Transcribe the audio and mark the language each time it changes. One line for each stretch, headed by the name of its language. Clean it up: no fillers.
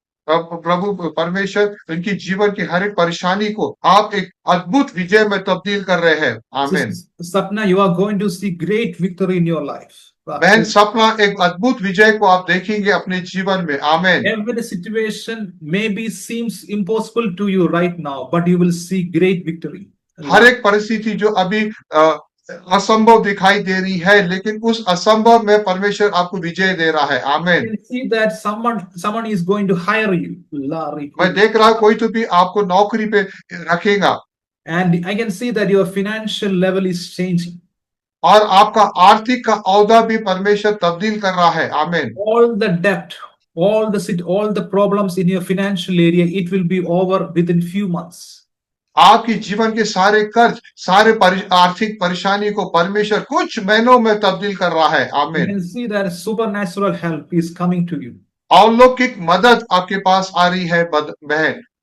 Hindi: प्रभु परमेश्वर इनकी जीवन की हर एक परेशानी को आप एक अद्भुत विजय में तब्दील कर रहे हैं। आमेन।
English: Sapna, you are going to see great victory in your life.
Hindi: बहन सपना, एक अद्भुत विजय को आप देखेंगे अपने जीवन में। आमेन।
English: Every situation maybe seems impossible to you right now, but you will see great victory.
Hindi: हर एक परिस्थिति जो अभी असंभव दिखाई दे रही है, लेकिन उस असंभव में परमेश्वर आपको विजय दे रहा है। आमेन।
English: You can see that someone is going to hire you.
Hindi: मैं देख रहा हूं कोई तो भी आपको नौकरी पे रखेगा।
English: And I can see that your financial level is changing.
Hindi: और आपका आर्थिक का औदा भी परमेश्वर तब्दील कर रहा है। आमेन।
English: All the debt, all the problems in your financial area, it will be over within few months.
Hindi: आपकी जीवन के सारे कर्ज, सारे आर्थिक परेशानी को परमेश्वर कुछ महीनों में तब्दील कर रहा है। आमीन।
English: You can see that supernatural help is coming to you.
Hindi: अलौकिक मदद आपके पास आ रही है बहन।